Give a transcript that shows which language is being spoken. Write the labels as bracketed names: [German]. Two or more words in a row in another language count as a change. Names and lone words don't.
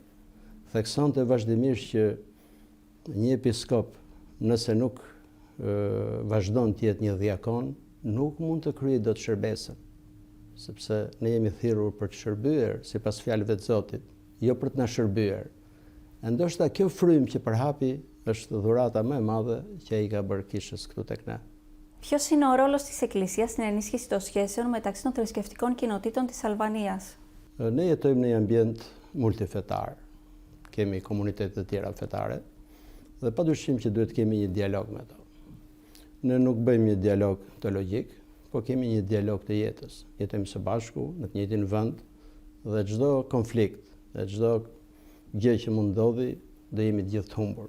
[Albanian] Theksonte vazhdimisht që një episkop, nëse nuk vazhdon të jetë një diakon, nuk mund të kryejë dot shërbesën, sepse ne jemi thirrur për të shërbyer sipas fjalëve të Zotit, jo për të na shërbyer. E ndoshta kjo frymë që përhapi është dhurata më e madhe që ai ka bërë kishës këtu tek ne. [Greek] Ποιος είναι ο ρόλος της Εκκλησίας στην ενίσχυση των σχέσεων μεταξύ των θρησκευτικών κοινοτήτων της Αλβανίας? [Albanian] Ne jetojmë në një ambient multifetar. Kemi komunitete të tjera fetare dhe padyshim që duhet kemi një dialog me to. Ne nuk bëjmë një dialog teologjik, po kemi një dialog të jetës. Jetojmë së bashku në të njëjtin vend dhe çdo konflikt, dhe çdo gjë që mund ndodhi, do jemi të gjithë të humbur.